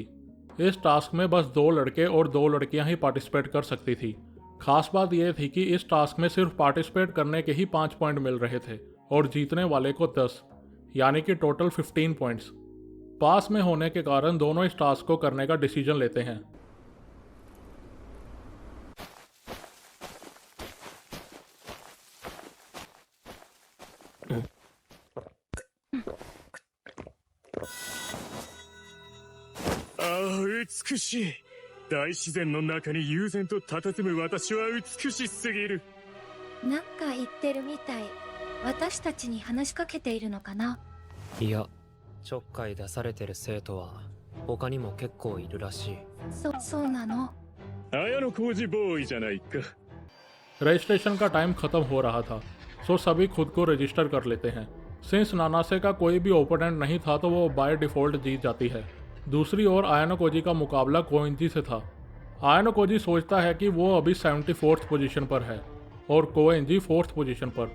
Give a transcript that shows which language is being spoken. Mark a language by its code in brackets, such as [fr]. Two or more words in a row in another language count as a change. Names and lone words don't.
[hi] इस टास्क में बस 2 लड़के और 2 लड़कियां ही पार्टिसिपेट कर सकती थी। खास बात यह थी कि इस टास्क में सिर्फ पार्टिसिपेट करने के ही 5 पॉइंट मिल रहे थे और जीतने वाले को 10, यानी कि टोटल 15 पॉइंट्स। पास में होने के कारण दोनों इस टास्क को करने का डिसीजन लेते हैं। [ja] ああ、美しい。大自然の中に悠然と佇む私は美しすぎる。なんか言ってるみたい。私たちに話しかけているのかな。いや、ちょっかい出されてる生徒は他にも結構いるらしい。そうなの。綾小路ボーイじゃないか。 [hi] रजिस्ट्रेशन का टाइम खत्म हो रहा था, सो सभी खुद को रजिस्टर कर लेते हैं। सिंस नानासे का कोई भी ओपोनेंट नहीं था तो वो [en] by default [hi] जीत जाती है। दूसरी ओर आयनोकोजी का मुकाबला कोएंजी से था। आयनोकोजी सोचता है कि वो अभी 74th पोजीशन पर है और कोएंजी 4th पोजीशन पर।